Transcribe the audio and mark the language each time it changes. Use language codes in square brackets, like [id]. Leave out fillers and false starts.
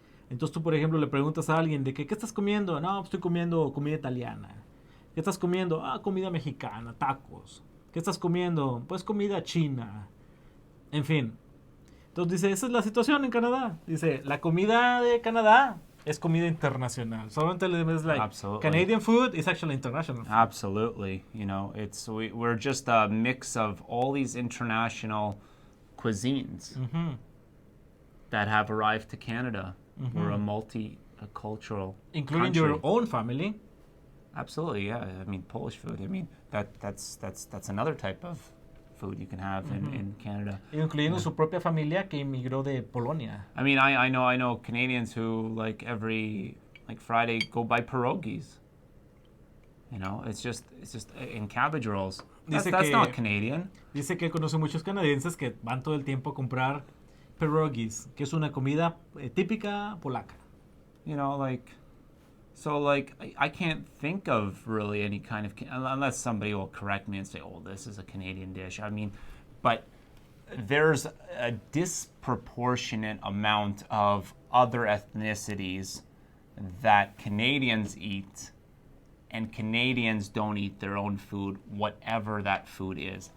[es] Entonces tú, por ejemplo, le preguntas a alguien de que, ¿qué estás comiendo? No, estoy comiendo comida italiana. ¿Qué estás comiendo? Ah, comida mexicana, tacos. ¿Qué estás comiendo? Pues comida china. En fin. Entonces dice, esa es la situación en Canadá. Dice, la comida de Canadá es comida internacional. Solamente le dices, [en] like, Absolutely. Canadian food is actually international food. Absolutely. We're just a mix of all these international cuisines that have arrived to Canada. We're a multicultural Including country. your own family. Absolutely, yeah. I mean, Polish food. I mean, that's another type of food you can have in Canada. [es] Incluyendo su propia familia que emigró de Polonia. [en] I mean, I know Canadians who like every Friday go buy pierogies. It's just in cabbage rolls. That's not Canadian. [es] Dice que conoce muchos canadienses que van todo el tiempo a comprar pierogies, que es una comida típica polaca. [en] I can't think of really any kind of, unless somebody will correct me and say, "Oh, this is a Canadian dish." I mean, but there's a disproportionate amount of other ethnicities that Canadians eat, and Canadians don't eat their own food, whatever that food is.